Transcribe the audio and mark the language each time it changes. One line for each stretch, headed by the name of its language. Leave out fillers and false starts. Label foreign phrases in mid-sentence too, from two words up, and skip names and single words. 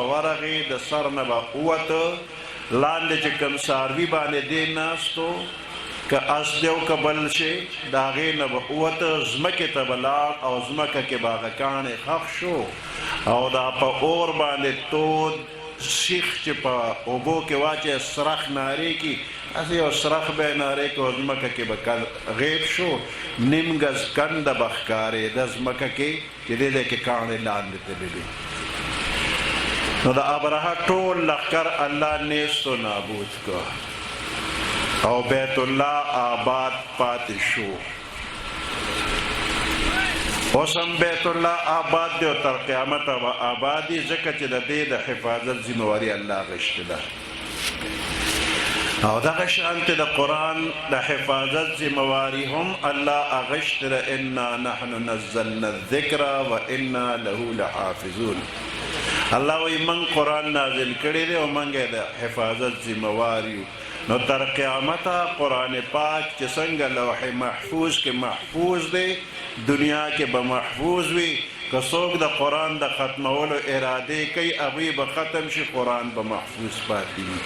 Pashto: ورغې، د سر نه به ووته، لاندې چې کوم څاروي باندې دې ناستو که اس دی او که بل شي د هغې نه به ووته، ځمکې ته به لاړ او ځمکه کې به هغه کاڼې ښخ شو او دا په اور باندې تود سیخ چې په اوبو کې واچې سرخ نارې کی، هسې یو سرخ به یې نارې کې او ځمکه کې به غیب شو، نیم ګز کنده به ښکارېده ځمکه کې چې دې ځای کې کاڼې لاندې تللې. نو د ابرهه ټول لښکر الله
Persian: نیست و نابود
Pashto: کړ او بیت الله آباد پاتې شو. اوس هم بیت الله آباد دی او تر قیامته به آباد دی، ځکه چې د دې د حفاظت ذمواري الله اخیستې ده. او دغه شانته د قرآن د حفاظت ذمواري هم الله اخیستې ده.
Arabic: انا نحن نزلنا الذکر و انا له لحافظون.
Pashto: الله وایي موږ قرآن نازل کړی دی او موږ یې د حفاظت ذموار یو. نو تر قیامته قرآن پاک چې څنګه لوح محفوظ کې محفوظ دی، دنیا کې به محفوظ وي. که څوک د قرآن د ختمولو ارادې کوي هغوی به ختم شي، قرآن به محفوظ پاتې وي.